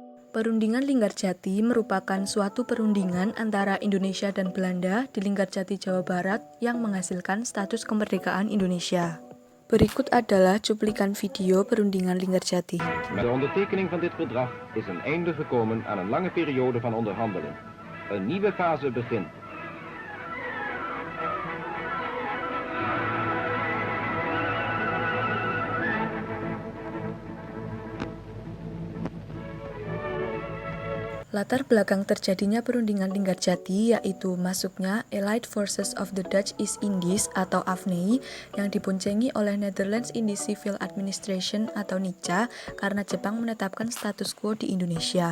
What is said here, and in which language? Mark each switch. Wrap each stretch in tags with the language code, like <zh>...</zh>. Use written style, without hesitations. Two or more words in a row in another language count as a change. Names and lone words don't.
<id>Perundingan Linggarjati merupakan suatu perundingan antara Indonesia dan Belanda di Linggarjati, Jawa Barat yang menghasilkan status kemerdekaan Indonesia. Berikut adalah cuplikan video perundingan Linggarjati.</id> <nl>Met de ondertekening van dit verdrag is een einde gekomen aan een lange periode van onderhandeling. Een nieuwe fase begint.</nl> <id>Latar belakang terjadinya perundingan Linggarjati yaitu masuknya Allied Forces of the Dutch East Indies atau AFNI yang diboncengi oleh Netherlands Indies Civil Administration atau NICA karena Jepang menetapkan status quo di Indonesia.</id>